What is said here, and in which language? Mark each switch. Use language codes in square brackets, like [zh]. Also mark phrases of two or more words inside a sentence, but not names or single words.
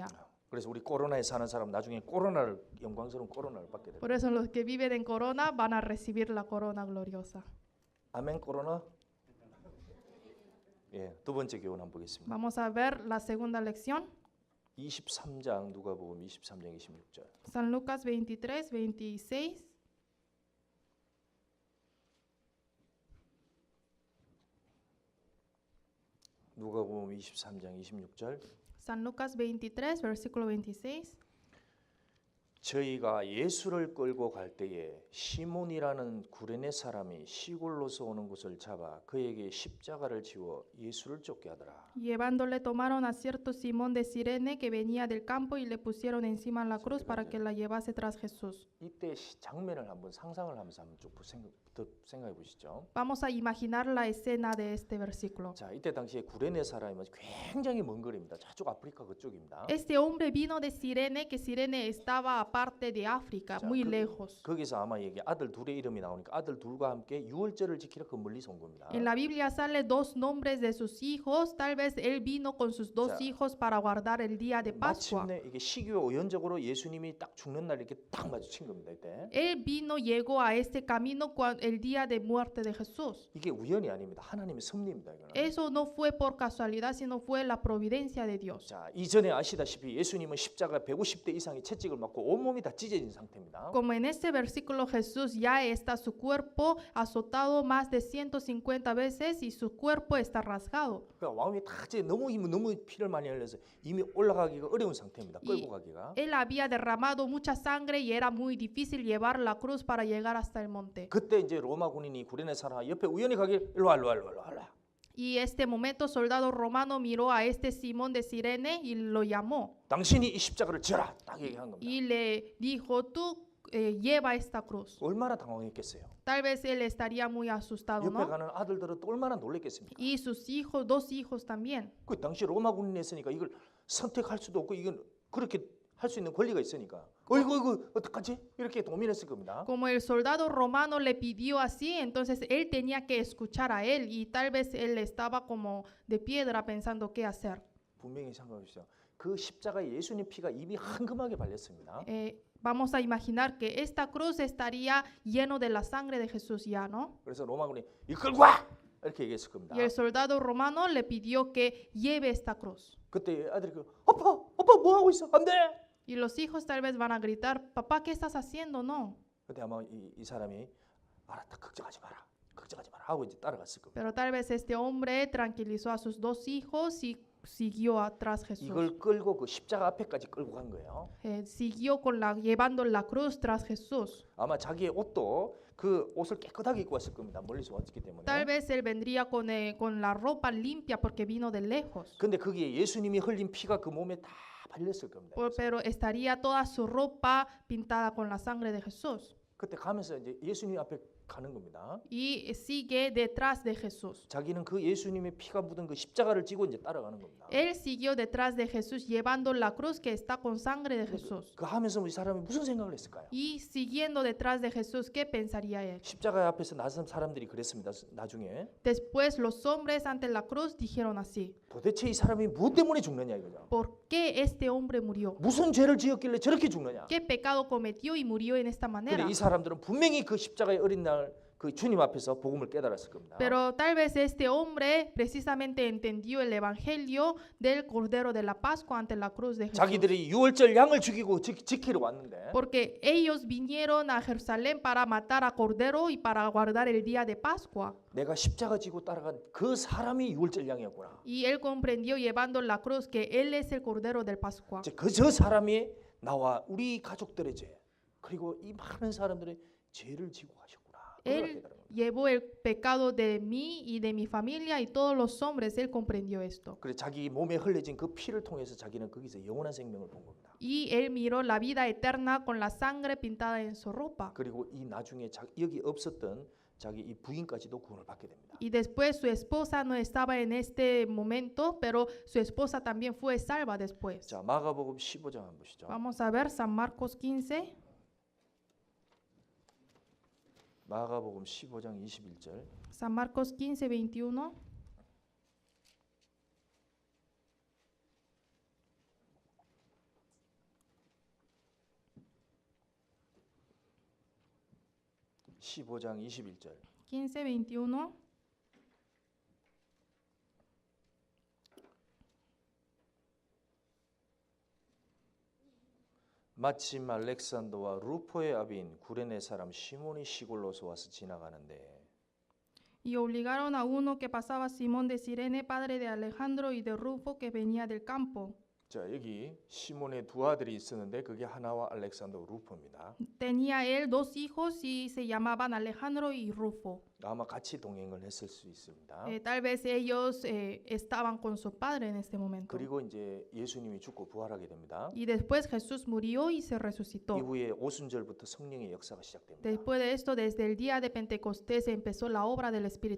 [ko] 그래서 우리 코로나에 사는 사람 나중에 코로나를 영광스러운 코로나를 받게 됩니다. [es] Por eso los que viven en corona van a recibir la corona gloriosa. [ko] 아멘 코로나. 예, 두 번째 교훈 한번 보겠습니다. [es] Vamos a ver la segunda lección. [ko] 23장 누가복음 23장 26절. [es] San Lucas 23, 26. [ko] 누가복음 23장 26절. [es] San Lucas 23, versículo 26. [ko] 저희가 예수를 끌고 갈 때에 시몬이라는 구레네 사람이 시골로서 오는 곳을 잡아 그에게 십자가를 지워 예수를 쫓게 하더라. [es] Llevándole tomaron a cierto Simón de Cirene que venía del campo y le pusieron encima la cruz para que la llevase tras Jesús. [ko] 이때 장면을 한번 상상을 하면서 한번 쭉 생각해 보시죠. [es] Vamos a imaginar la escena de este versículo. [ko] 자, 이때 당시에 구레네 사람이면 굉장히 먼 거리입니다. 저쪽 아프리카 그쪽입니다. [es] Este hombre vino de Cirene, que Cirene estaba aparte de África, [ko] 자, [es] muy lejos. [ko] 거기서 아마 이게 아들 둘의 이름이 나오니까 아들 둘과 함께 유월절을 지키러 그 멀리서 온 겁니다. [es] En la Biblia sale dos nombres de sus hijos. Tal vez él vino con sus dos [ko] 자, [es] hijos para guardar el día de Pascua. [ko] 마침내 이게 시기와 우연적으로 예수님이 딱 죽는 날 이렇게 딱 마주친 겁니다. 이때 [es] Él vino, llegó a este camino el día de muerte de Jesús. [ko] 이게 우연이 아닙니다. 하나님의 섭리입니다. 이거는. [es] Eso no fue por casualidad, sino fue la providencia de Dios. [ko] 자, 이전에 아시다시피 예수님은 십자가 150대 이상의 채찍을 맞고 온몸이 다 찢어진 상태입니다. [es] Como en este versículo Jesús ya está su cuerpo azotado más de 150 veces y su cuerpo está rasgado. [ko] 그러니까 마음이 다 이제 너무 피를 많이 흘려서 이미 올라가기가 어려운 상태입니다. 끌고 이- 가기가. [es] Él había derramado mucha sangre y era muy difícil llevar la cruz para llegar hasta el monte. [ko] 그때 이제 로마 군인이 구레네 사람 옆에 우연히 가길 일로 와. [es] Y este momento soldado romano miró a este Simón de Cirene y lo llamó [ko] 당신이 이 십자가를 져라. 딱 얘기한 겁니다. [es] y le dijo, tú lleva esta cruz. [ko] 얼마나 당황했겠어요. [es] Tal vez él estaría muy asustado, [ko] 옆에 [es] ¿no? [ko] 가는 아들들은 또 얼마나 놀랬겠습니까? [es] Y sus hijos, dos hijos también. [ko] 그 당시 로마 군인이 있으니까 이걸 선택할 수도 없고 이건 그렇게 할 수 있는 권리가 있으니까 어이구 어떡하지? 이렇게 고민했을 겁니다. [es] Como el soldado romano le pidió así, entonces él tenía que escuchar a él y tal vez él estaba como de piedra pensando qué hacer. [ko] 분명히 생각해 주세요. 그 십자가에 예수님 피가 이미 황금하게 발렸습니다. [es] Vamos a imaginar que esta cruz estaría lleno de la sangre de Jesús ya, ¿no? [ko] 그래서 로마 군이 이끌고 와! 이렇게 얘기했을 겁니다. [es] Y el soldado romano le pidió que lleve esta cruz. [ko] 그때 아들이 아빠 뭐 하고 있어? 안 돼! [es] Y los hijos tal vez van a gritar, papá, ¿qué estás haciendo? No. [ko] 그때 아마 이 사람이 알았다 걱정하지 마라 하고 이제 따라갔을 겁니다. [es] Pero tal vez este hombre tranquilizó a sus dos hijos y siguió atrás Jesús. [ko] 이걸 끌고 그 십자가 앞에까지 끌고 간 거예요. [es] Siguió llevando la cruz tras Jesús. [ko] 아마 자기의 옷도 그 옷을 깨끗하게 입고 왔을 겁니다. 멀리서 왔기 때문에. [es] Tal vez él vendría con la ropa limpia porque vino de lejos. [ko] 근데 거기에 예수님이 흘린 피가 그 몸에 다 발렸을 겁니다. [es] Pero estaría toda su ropa pintada con la sangre de Jesús. [ko] 그때 가면서 이제 예수님 앞에 가는 겁니다. [es] Y sigue detrás de Jesús. [ko] 자기는 그 예수님의 피가 묻은 그 십자가를 지고 이제 따라가는 겁니다. [es] Él siguió detrás de Jesús llevando la cruz que está con sangre de Jesús. [ko] 그 하면서 이 사람이 무슨 생각을 했을까요? [es] Y siguiendo detrás de Jesús, ¿qué pensaría él? [ko] 십자가 앞에서 나선 사람들이 그랬습니다. 나중에 [es] Después los hombres ante la cruz dijeron así: [ko] 도대체 이 사람이 무엇 때문에 죽느냐 이거죠. [es] ¿por qué este hombre murió? [ko] 무슨 죄를 지었길래 저렇게 죽느냐. [es] ¿Qué pecado cometió y murió en esta manera? [ko] 근데 이 사람들은 분명히 그 십자가의 어린 날 그 주님 앞에서 복음을 깨달았을 겁니다. [es] Pero tal vez este hombre precisamente entendió el evangelio del Cordero de la Pascua ante la cruz de Jesús. [ko] 자기들이 유월절 양을 죽이고 지키러 왔는데 [es] Porque ellos vinieron a Jerusalén para matar a Cordero y para guardar el día de Pascua. [ko] 내가 십자가 지고 따라간 그 사람이 유월절 양이었구나. [es] Y él comprendió llevando la cruz que él es el Cordero del Pascua. [ko] 저 사람이 나와 우리 가족들의 죄 그리고 이 많은 사람들의 죄를 지고 가셨구나. [es] Él llevó el pecado de mí y de mi familia y todos los hombres. Él comprendió esto. [ko] 그래 자기 몸에 흘려진 그 피를 통해서 자기는 거기서 영원한 생명을 본 겁니다. [es] Y él miró la vida eterna con la sangre pintada en su ropa. [ko] 그리고 이 나중에 여기 없었던 자기 이 부인까지도 구원을 받게 됩니다. [es] Y después su esposa no estaba en este momento, pero su esposa también fue salva después. [ko] 자, 마가복음 15장 한번 보시죠. [es] Vamos a ver San Marcos 15. [ko] 마가복음 15장 21절. [es] San Marcos 15, 21. [ko] (15장 21절) [es] 15, 21. [ko] 마침 알렉산더와 루포의 아비인 구레네 사람 시몬이 시골로서 와서 지나가는데 [es] Y obligaron a uno que pasaba, Simón de Cirene, padre de Alejandro y de Rufo, que venía del campo. [ko] 자, 여기 시몬의 두 아들이 있었는데 그게 하나와 알렉산더 루포입니다. [es] Tenía él dos hijos y se llamaban Alejandro y Rufo. [ko] 아마 같이 동행을 했을 수 있습니다. [es] Tal vez ellos estaban con su padre en este momento. [ko] 그리고 이제 예수님이 죽고 부활하게 됩니다. [es] Y después Jesús murió y se resucitó. [ko] 이후에 오순절부터 성령의 역사가 시작됩니다. [es] Después de esto, desde el día de Pentecostés empezó la obra del Espíritu